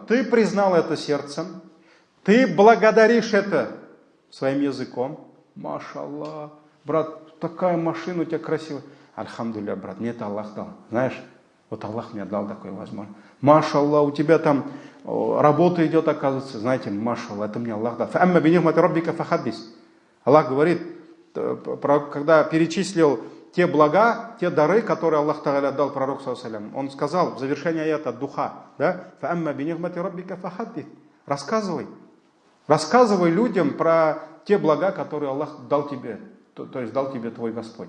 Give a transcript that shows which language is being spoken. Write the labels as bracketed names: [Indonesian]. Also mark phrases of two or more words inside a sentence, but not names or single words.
[Russian] Ты признал это сердцем, ты благодаришь это своим языком. Машаллах, брат, такая машина у тебя красивая. Альхамдулилля, брат, мне это Аллах дал. Знаешь, вот Аллах мне дал такую возможность. Машаллах, у тебя там работа идет, оказывается. Знаете, машаллах, это мне Аллах дал. [Arabic] فأما بنعمة ربك فحدث. [Russian] Аллах говорит, когда перечислил те блага, те дары, которые Аллах Тааля дал пророку саллаллаху. Он сказал в завершении аята духа, да, [Arabic] «فأما بنعمة ربك فحدث». [Russian] Рассказывай Рассказывай людям про те блага, которые Аллах дал тебе, то есть дал тебе твой Господь.